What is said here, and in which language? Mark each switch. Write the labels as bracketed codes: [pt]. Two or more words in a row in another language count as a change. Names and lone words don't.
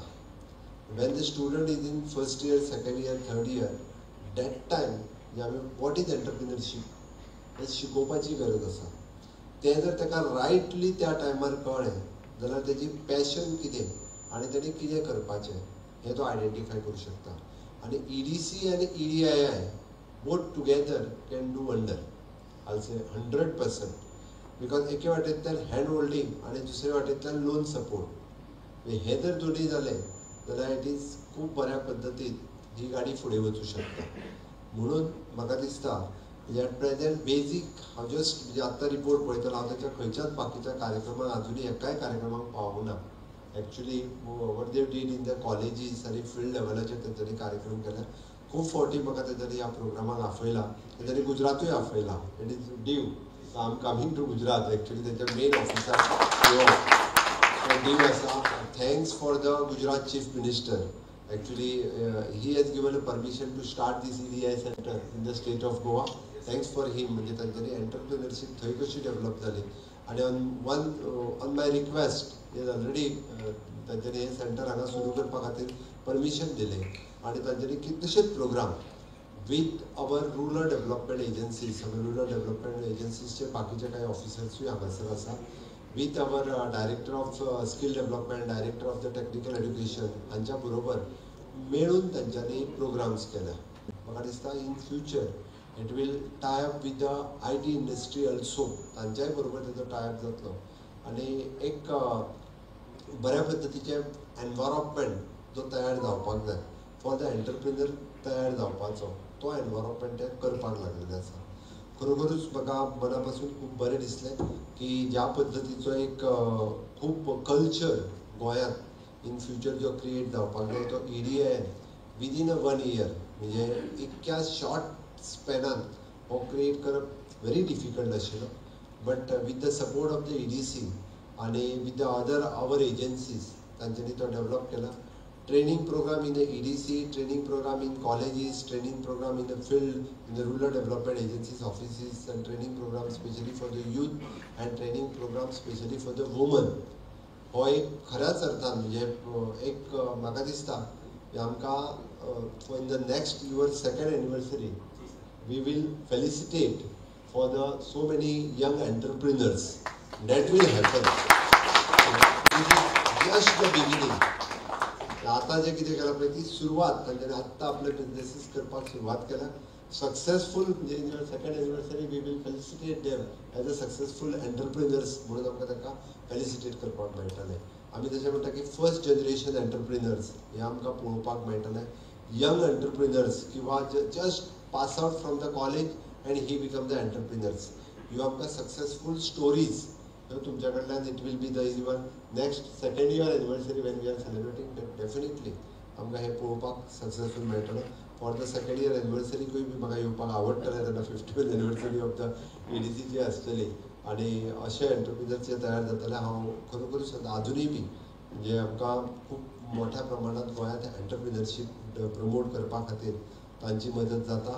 [en] When the student is in first year, second year, third year, that time [kok] म्हणजे आमी [en] what is entrepreneurship [kok] हें शिकोवपाची गरज आसा. तें जर ताका रायटली त्या टायमार कळ्ळें जाल्यार तेजी पॅशन कितें आनी तेणी कितें करपाचें हें तो आयडेंटिफाय करूं शकता. [en] आनी EDC आनी EDII both together can do wonder. I say 100%. [kok] बिकॉज एके वाटेंतल्यान [en] hand holding [kok] आनी दुसरे वाटेंतल्यान [en] loan support [kok] हे जर दोनी जालें जाल्यार [en] it is [kok] खूब बऱ्या पद्दतीन ही गाडी फुडें वचूं शकता. म्हणून म्हाका दिसता म्हणजे [en] at present basic [kok] हांव जस्ट म्हणजे आत्तां रिपोर्ट पळयतलो, हांव ताच्या खंयच्याच बाकीच्या कार्यक्रमाक आजुनी एकाय कार्यक्रमाक पावूंक ना. [en] Actually what they did in the colleges [kok] आनी फील्ड लेवलाचेर तेंच्यांनी कार्यक्रम केला. खूब फावटी म्हाका तेंच्यांनी ह्या प्रोग्रामाक आपयला. तेंच्यांनी गुजरातूय आपयला. [en] It is Div. So I am coming to Gujarat. [kok] एक्चुअली तेंचे मेन ऑफिसार डीव आसा. [en] Thanks for the Gujarat Chief Minister. Actually, he has given a permission to start this EDI center in the state of Goa. Thanks for him. [kok] म्हणजे तांच्यांनी एंटरप्रिनरशीप थंय कशी डेव्हलप जाली. आणि [en] on my request [kok] हे ऑलरेडी तांच्यांनी हे सेंटर हांगा सुरू करपा खातीर परमिशन दिलें. आनी तांच्यांनी कितलेशेच प्रोग्राम [en] with our rural development agencies, rural development [kok] एजन्सीजचे बाकीचे काही ऑफिसर्सूय हांगासर आसा. [en] with our director of skill development, director of the technical education [kok] हांच्या बरोबर मेळून तांच्यांनी प्रोग्राम्स केल्या. म्हाका दिसता [en] in future it will tie up with the IT industry also. [kok] तांच्याय बरोबर ताचो टाय अप जातलो आनी एक बऱ्या पद्दतीचें एनवायरमेंट जो तयार जावपाक जाय [en] for the entrepreneur [kok] तयार जावपाचो, तो एनवायरमेंट करपाक लागलेले आसा. खरोखरूच म्हाका मना पासून खूब बरें दिसलें की ज्या पद्दतीचो एक खूब कल्चर गोंयांत [en] in future [kok] जो क्रिएट जावपाक जाय तो EDI [en] within 1 year [kok] म्हणजे इतक्या शॉर्ट स्पॅनान हो क्रिएट करप [en] very difficult [kok] आशिल्लो. [en] But with the support of the EDC आनी with the other our agencies [kok] तांच्यांनी तो डेव्हलप केला. [en] training program in the EDC, training program in colleges, training program in the field, in the rural development agencies, offices, and training program especially for the youth, and training program especially for the women. [kok] हो एक खऱ्याच अर्थान म्हणजे एक म्हाका दिसता की आमकां [en] in the next your second anniversary we will felicitate for the so many young entrepreneurs that will happen. It is just the beginning. [kok] आता जे कितें केला पळय ती सुरवात तांच्यानी आत्ता आपले बिझनेसीस करपाक सुरवात केला. [en] सक्सेसफुल म्हणजे in your second anniversary we will felicitate them as a successful entrepreneurs [kok] म्हणून आमकां ताका फेलिसिटेट करपाक मेळटलें. आमी तशें म्हणटा की [en] first generation entrepreneurs [kok] हे आमकां पळोवपाक मेळटलें. [en] Young entrepreneurs किंवा just pass out from the college and he become the entrepreneurs. [kok] ह्यो आमकां [en] successful stories [kok] तुमच्या कडल्यान [en] it will be the even next second year anniversary when we are celebrating डेफिनेटली [kok] आमकां हें पळोवपाक सक्सेसफूल मेळटलें. [en] for the second year [kok] एनिवर्सरीकूय बी म्हाका येवपाक आवडटलें तेन्ना [en] 50th anniversary of the EDC [kok] जी आसतली आनी अशे एंटरप्रिनर्स जे तयार जातले हांव खरोखरूच अजुनूय बी म्हणजे आमकां खूब मोठ्या प्रमाणांत गोंयांत एंटरप्रिनरशीप प्रमोट करपा खातीर तांची मदत जाता.